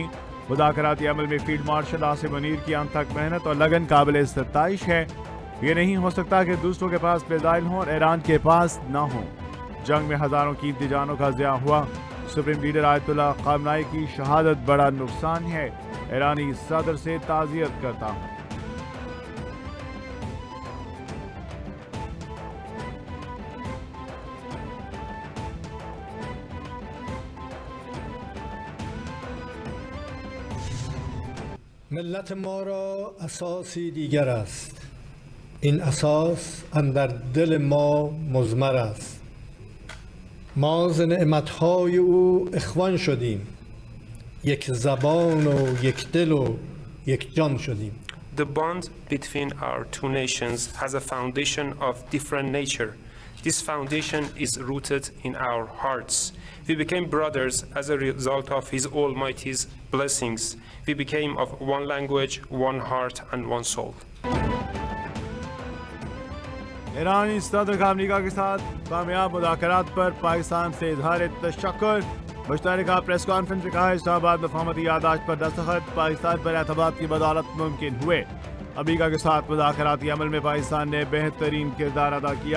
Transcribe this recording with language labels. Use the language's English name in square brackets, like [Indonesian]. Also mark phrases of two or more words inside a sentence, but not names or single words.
[Urdu] مذاکراتی عمل میں [English] field marshal [Urdu] آصف منیر کی انت تک محنت اور لگن قابل ستائش ہے. یہ نہیں ہو سکتا کہ دوسروں کے پاس میزائل ہوں اور ایران کے پاس نہ ہوں. جنگ میں ہزاروں قیمتی جانوں کا ضیاع ہوا. [English] supreme leader [Urdu] آیت اللہ خامنائی کی شہادت بڑا نقصان ہے. ایرانی صدر سے تعزیت کرتا ہوں. [Persian] ملت ما را اساسی دیگر است. این اساس اندر دل ما مضمر است. ما ز نعمتهای او اخوان شدیم. یک زبان و یک دل و یک جان شدیم. [English] The bond between our two nations has a foundation of different nature. This foundation is rooted in our hearts. We became brothers as a result of His Almighty's blessings. We became of one language, one heart, and one soul. [Urdu] ایرانی صدر کا امریکہ کے ساتھ کامیاب مذاکرات پر پاکستان سے اظہار تشکر. مشترکہ [English] press conference [Urdu] میں کہا اسلام آباد مفاہمتی یادداشت پر دستخط پاکستان پر اعتماد کی بدولت ممکن ہوئے. امریکہ کے ساتھ مذاکراتی عمل میں پاکستان نے بہترین کردار ادا کیا.